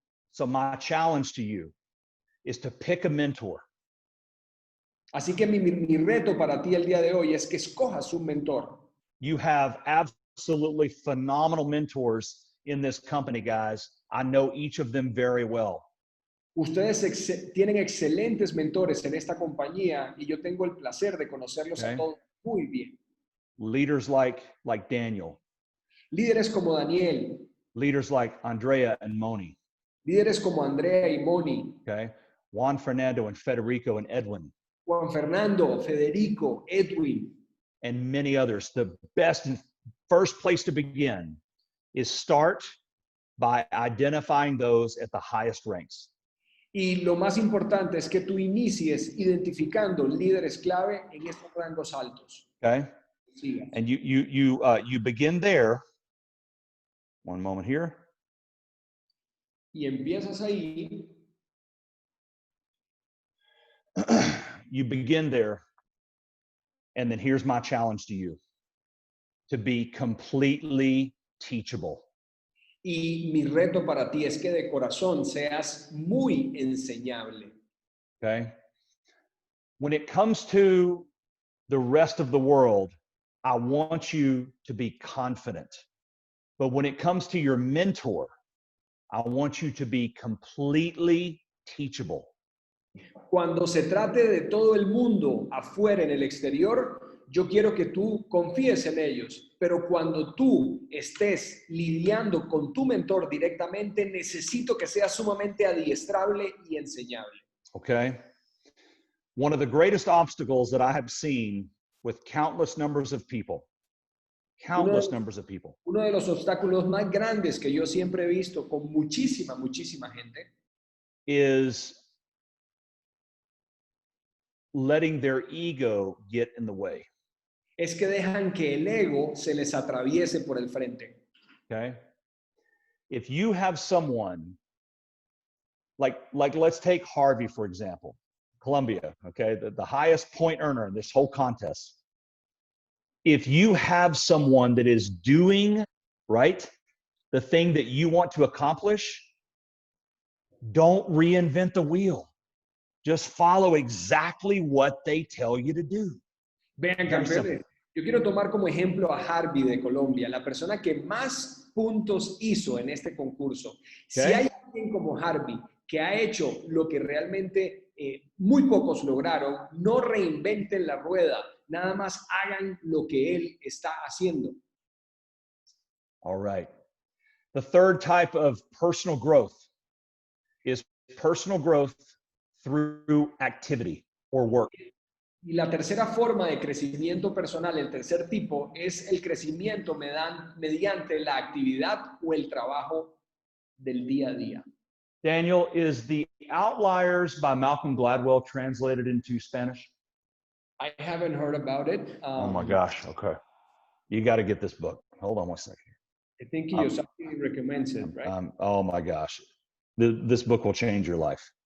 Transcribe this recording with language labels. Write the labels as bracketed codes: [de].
[en] So my challenge to you is to pick a mentor. [es] Así que mi reto para ti el día de hoy es que escojas un mentor. [en] You have absolutely phenomenal mentors in this company, guys. I know each of them very well. [es] Ustedes tienen excelentes mentores en esta compañía y yo tengo el placer de conocerlos a todos muy bien. [en] Leaders like Daniel. [es] Líderes como Daniel. [en] Leaders like Andrea and Moni. [es] Líderes como Andrea y Moni. [en] Okay. Juan Fernando and Federico and Edwin. [es] Juan Fernando, Federico, Edwin. [en] And many others. The best and first place to begin is start by identifying those at the highest ranks. [es] Y lo más importante es que tú inicies identificando líderes clave en estos rangos altos. [en] Okay. And you begin there. One moment here. [es] Y empiezas ahí. [en] you begin there, and then here's my challenge to you, to be completely teachable. [es] Y mi reto para ti es que de corazón seas muy enseñable. [en] Okay? When it comes to the rest of the world, I want you to be confident. But when it comes to your mentor, I want you to be completely teachable. [es] Cuando se trate de todo el mundo afuera en el exterior, yo quiero que tú confíes en ellos, pero cuando tú estés lidiando con tu mentor directamente, necesito que seas sumamente adiestrable y enseñable. [en] Okay? One of the greatest obstacles that I have seen with countless numbers of people, [es] Uno de los obstáculos más grandes que yo siempre he visto con muchísima gente [en] is letting their ego get in the way. [es] es que dejan que el ego se les atraviese por el frente. [en] Okay? If you have someone like let's take Harvey, for example, Columbia, okay, the highest point earner in this whole contest. If you have someone that is doing, right, the thing that you want to accomplish, don't reinvent the wheel. Just follow exactly what they tell you to do. [es] Vean, campeones, yo quiero tomar como ejemplo a Harvey de Colombia, la persona que más puntos hizo en este concurso. Si hay alguien como Harvey que ha hecho lo que realmente muy pocos lograron, no reinventen la rueda, nada más hagan lo que él está haciendo. [en] All right. The third type of personal growth is personal growth through activity or work. [es] Y la tercera forma de crecimiento personal, el tercer tipo, es el crecimiento mediante la actividad o el trabajo del día a día. [en] Daniel, is The Outliers by Malcolm Gladwell translated into Spanish? I haven't heard about it. Oh my gosh, okay. You got to get this book. Hold on one second. I think Kiyosaki recommends it, right? Oh my gosh. This book will change your life.